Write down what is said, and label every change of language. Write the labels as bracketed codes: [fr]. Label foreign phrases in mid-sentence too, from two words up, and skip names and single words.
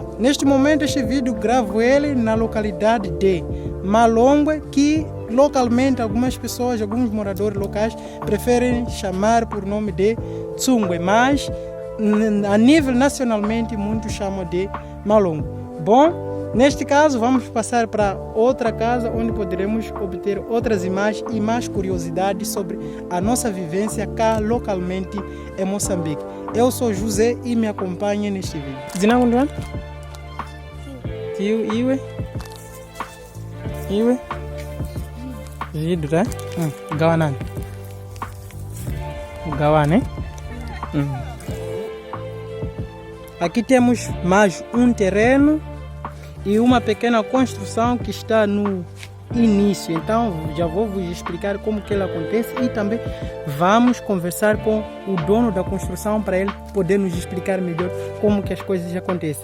[pt] Neste momento, este vídeo gravo ele na localidade de Malongwe, que localmente algumas pessoas, alguns moradores locais preferem chamar por nome de Tsungwe, mas a nível nacionalmente muitos chamam de Malongwe. Bom, neste caso vamos passar para outra casa onde poderemos obter outras imagens e mais curiosidades sobre a nossa vivência cá localmente em Moçambique. Eu sou José e me acompanhe neste vídeo. Zinangunduan? Iwe? Iwe? Jidu, tá? Gawanan. Gawane. Aqui temos mais um terreno e uma pequena construção que está no início. Então já vou vos explicar como que ela acontece e também vamos conversar com o dono da construção para ele poder nos explicar melhor como que as coisas acontecem.